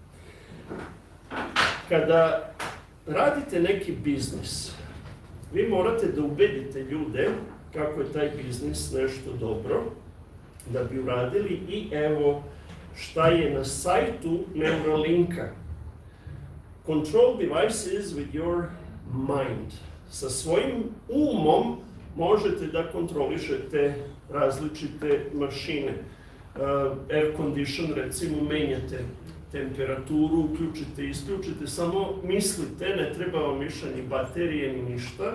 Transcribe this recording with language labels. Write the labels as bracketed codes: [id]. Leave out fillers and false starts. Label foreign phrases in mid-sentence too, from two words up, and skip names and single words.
[sr] Kada radite neki biznis, vi morate da ubedite ljude kako je taj biznis nešto dobro, da bi uradili i evo šta je na sajtu Neuralinka. [en] Control devices with your mind. [sr] Sa svojim umom možete da kontrolišete različite mašine. [en] Air condition, [sr] recimo, menjate temperaturu, uključite i isključite, samo mislite, ne treba vam više ni baterije ni ništa.